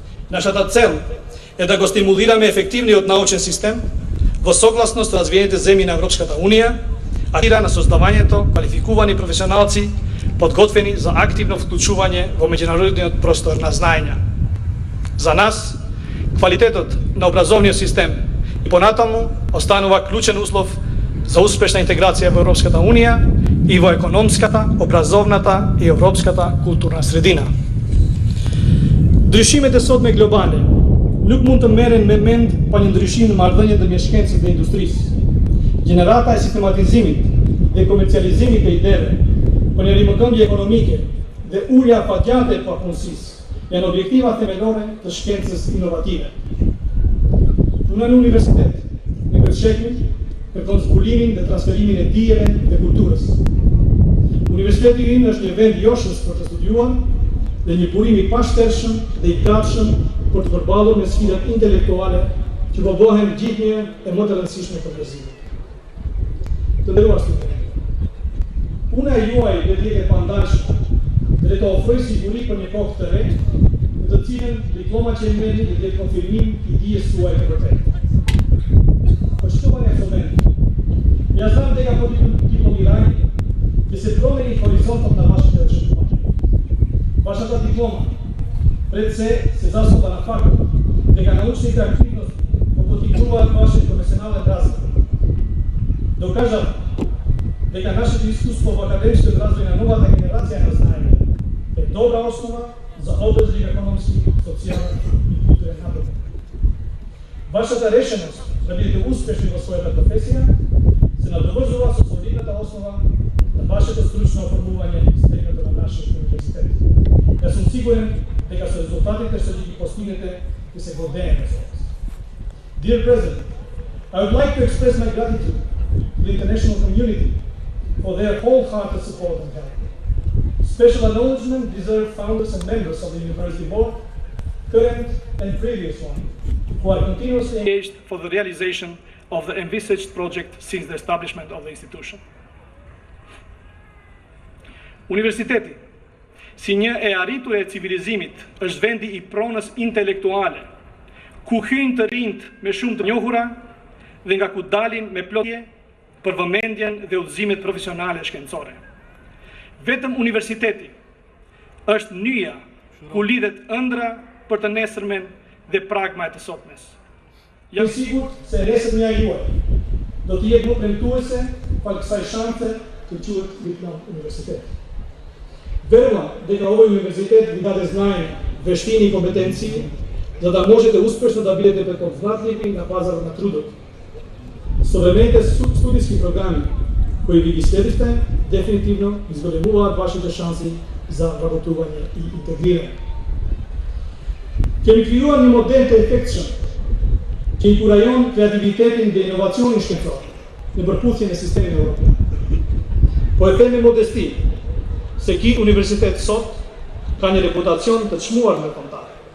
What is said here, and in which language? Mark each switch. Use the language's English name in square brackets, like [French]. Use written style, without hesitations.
[Macedonian] Нашата цел е да го стимулираме ефективниот научен систем во согласност со развиените земји на Европската Унија, атира на создавањето квалификувани професионалци подготвени за активно вклучување во меѓународниот простор на знаења. За нас, квалитетот на образовниот систем и понатаму останува клучен услов за успешна интеграција во Европската Унија и во економската, образовната и европската културна средина. [Albanian] Ndryshimet e sotme globale nuk mund të merren me mend pa një ndryshim në marrëdhëniet ndërmjet shkencës dhe industrisë. Gjenerata e sistematizimit dhe komercializimit të ideve, për një rimëkëmbje ekonomike dhe ulja fatgjate e papunësisë janë objektiva themelore të shkencës inovative. Puna në universitet, në këtë shekujt, kërkon zbulimin dhe transferimin e dijeve dhe kulturës. Universiteti im është një vend joshës për të studiuar dhe një burim I pashtershëm dhe I gatshëm për të përballur me sfidat intelektuale që po bëhen gjithnjë e më të rëndësishme për njerëzimin. Të nderuar studentë, puna e juaj do të jetë e pandashme dhe të ofrojë siguri për një kohë të re, në të cilën diploma që merrni do të jetë konfirmim I dijes suaj të vërtetë. [Serbian] Poštovani absolventi, ja znam [Macedonian] дека по дипломирање ќе се промени хоризонтот на вашите очекувања. Вашата диплома пред се заснова на фактот дека научните активности поттикнуваат вашиот професионален развој. Докажав дека нашето искуство во академскиот развој на новата генерација на знаење е добра основа за одржлив економски, социјален И културен напредок. Вашата решеност да бидете успешни во својата професија се надоврзува со солидната основа на вашето стручно оформување стекнато на нашиот универзитет. Јас сум сигурен дека со резултатите што ги постигнете ќе се гордееме со вас. [English] Dear President, I would like to express my gratitude to the international community for their wholehearted support and help. Special acknowledgement deserve founders and members of the University Board, current and previous one, who are continuously engaged for the realization of the envisaged project since the establishment of the institution. [Albanian] Universiteti, si një e arritur e civilizimit, është vendi I pronës intelektuale, ku hyjnë të rinjt me shumë të njohura dhe nga ku dalin me plotje për vëmendjen dhe udhëzimet profesionale shkencore. Vetëm universiteti është nyja ku lidhet ëndra për të nesërmen dhe pragma e të sotmes. Jam sigurt se nesërmja juaj do të jetë më premtuese falë kësaj shanse të quhet diplom universitet. [Serbian] Verujem [Macedonian] дека овој универзитет ви даде знаење, вештини И компетенции, за да можете успешно да бидете препознатливи на пазарот на трудот. Современите студиски програми кои ви ги следите, дефинитивно изголемуваат вашите шанси за вработување И интегрирање. Ќе ви креува [Albanian] një model të efektshëm, që inkurajon kreativitetin dhe inovacionin shkencor në përputhjen e sistemin evropian. Po e them me modesti, se ky universitet sot ka një reputacion të çmuar me kombëtar.